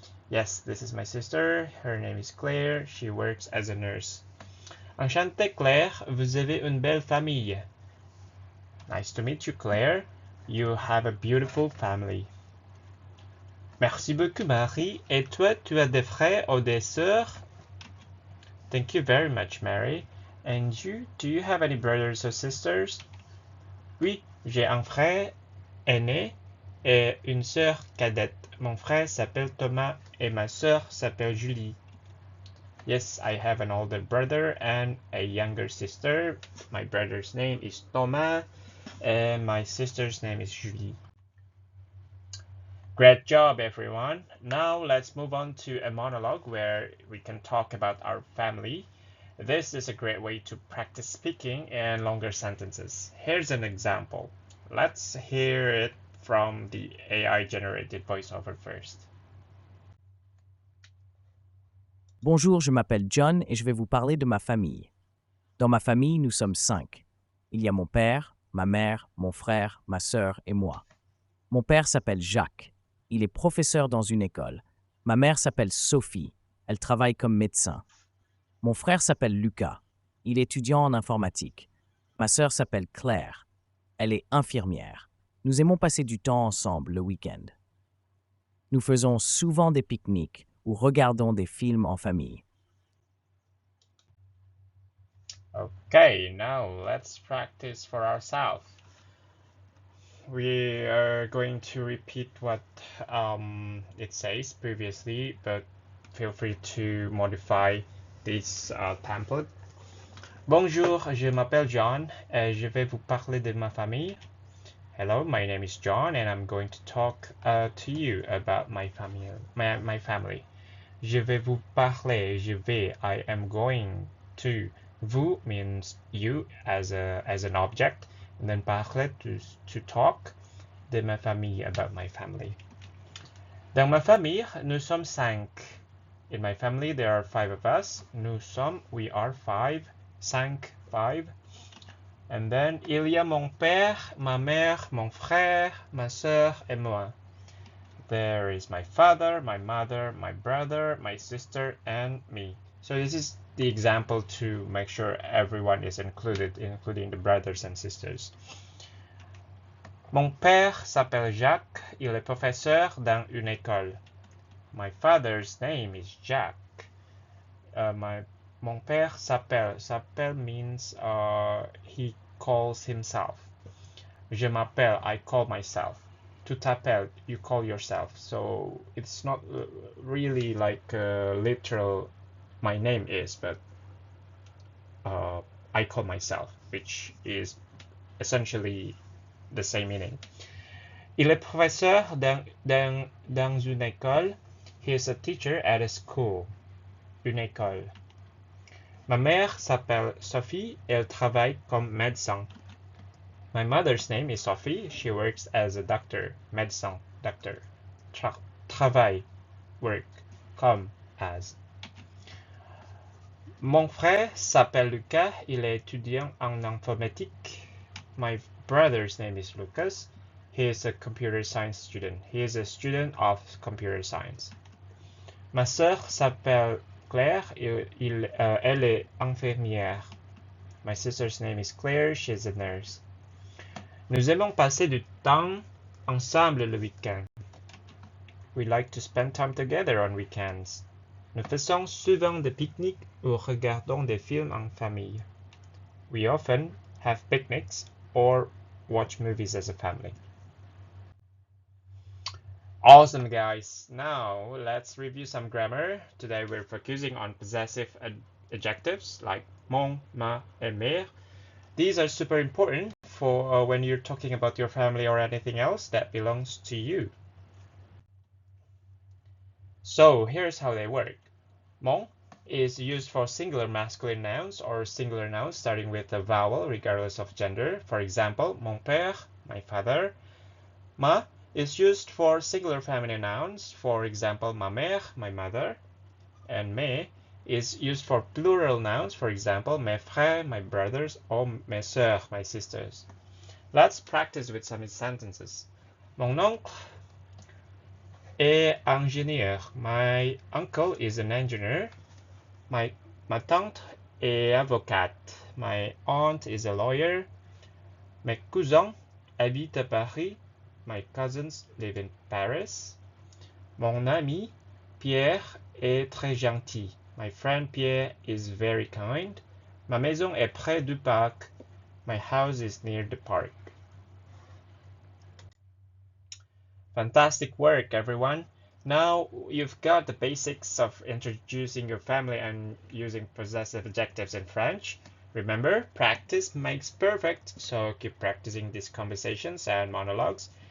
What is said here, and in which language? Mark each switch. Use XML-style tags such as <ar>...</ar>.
<en>Yes, this is my sister. Her name is Claire. She works as a nurse.</en> <fr>Enchanté Claire, vous avez une belle famille.</fr> <en>Nice to meet you Claire. You have a beautiful family.</en> <fr>Merci beaucoup Marie. Et toi, tu as des frères ou des sœurs?</fr> <en>Thank you very much Mary. And you, do you have any brothers or sisters?</en> <fr>Oui, j'ai un frère aîné et une sœur cadette. Mon frère s'appelle Thomas et ma sœur s'appelle Julie.</fr> <en>Yes, I have an older brother and a younger sister. My brother's name is Thomas and my sister's name is Julie. Great job, everyone. Now let's move on to a monologue where we can talk about our family. This is a great way to practice speaking in longer sentences. Here's an example. Let's hear it from the AI-generated voiceover first.</en> <fr>Bonjour, je m'appelle John et je vais vous parler de ma famille. Dans ma famille, nous sommes 5. Il y a mon père, ma mère, mon frère, ma sœur et moi. Mon père s'appelle Jacques. Il est professeur dans une école. Ma mère s'appelle Sophie. Elle travaille comme médecin. Mon frère s'appelle Lucas. Il est étudiant en informatique. Ma sœur s'appelle Claire. Elle est infirmière. Nous aimons passer du temps ensemble le week-end. Nous faisons souvent des pique-niques ou regardons des films en famille.</fr> <en>Okay, now let's practice for ourselves. We are going to repeat what it says previously, but feel free to modify this template.</en> <fr>Bonjour, je m'appelle John et je vais vous parler de ma famille.</fr> <en>Hello, my name is John and I'm going to talk to you about my family.</en> <fr>Je vais vous parler, je vais,</fr> <en>I am going to. Vous means you as an object, and then parler to talk,</en> <fr>de ma famille,</fr> <en>about my family.</en> <fr>Dans ma famille, nous sommes 5.</fr> <en>In my family, there are 5 of us.</en> <fr>Nous sommes,</fr> <en>we are 5, 5. And then,</en> <fr>il y a mon père, ma mère, mon frère, ma sœur, et moi.</fr> <en>There is my father, my mother, my brother, my sister, and me. So this is the example to make sure everyone is included, including the brothers and sisters.</en> <fr>Mon père s'appelle Jacques. Il est professeur dans une école.</fr> <en>My father's name is Jack.</en> <fr>Mon père s'appelle.</fr> <en>S'appelle means he calls himself.</en> <fr>Je m'appelle,</fr> <en>I call myself.</en> <fr>Tu t'appelles,</fr> <en>you call yourself. So it's not really like literal my name is, but I call myself, which is essentially the same meaning.</en> <fr>Il est professeur dans une école.</fr> <en>He is a teacher at a school.</en> <fr>Une école. Ma mère s'appelle Sophie. Elle travaille comme médecin.</fr> <en>My mother's name is Sophie. She works as a doctor. Médecin, doctor. Travail, work, comme, as.</en> <fr>Mon frère s'appelle Lucas. Il est étudiant en informatique.</fr> <en>My brother's name is Lucas. He is a computer science student. He is a student of computer science.</en> <fr>Ma sœur s'appelle Claire. Elle est infirmière.</fr> <en>My sister's name is Claire. She is a nurse.</en> <fr>Nous aimons passer du temps ensemble le week-end.</fr> <en>We like to spend time together on weekends.</en> <fr>Nous faisons souvent des pique-niques ou regardons des films en famille.</fr> <en>We often have picnics or watch movies as a family. Awesome, guys. Now let's review some grammar. Today we're focusing on possessive adjectives like mon, ma, et mes. These are super important for when you're talking about your family or anything else that belongs to you. So here's how they work. Mon is used for singular masculine nouns or singular nouns starting with a vowel regardless of gender. For example,</en> <fr>mon père,</fr> <en>my father. Ma is used for singular feminine nouns. For example,</en> <fr>ma mère,</fr> <en>my mother. And mes is used for plural nouns. For example,</en> <fr>mes frères,</fr> <en>my brothers, or</en> <fr>mes sœurs,</fr> <en>my sisters. Let's practice with some sentences.</en> <fr>Mon oncle est ingénieur.</fr> <en>My uncle is an engineer.</en> <fr>Ma tante est avocate.</fr> <en>My aunt is a lawyer.</en> <fr>Mes cousins habitent à Paris.</fr> <en>My cousins live in Paris.</en> <fr>Mon ami Pierre est très gentil.</fr> <en>My friend Pierre is very kind.</en> <fr>Ma maison est près du parc.</fr> <en>My house is near the park. Fantastic work, everyone. Now you've got the basics of introducing your family and using possessive adjectives in French. Remember, practice makes perfect, so keep practicing these conversations and monologues.</en>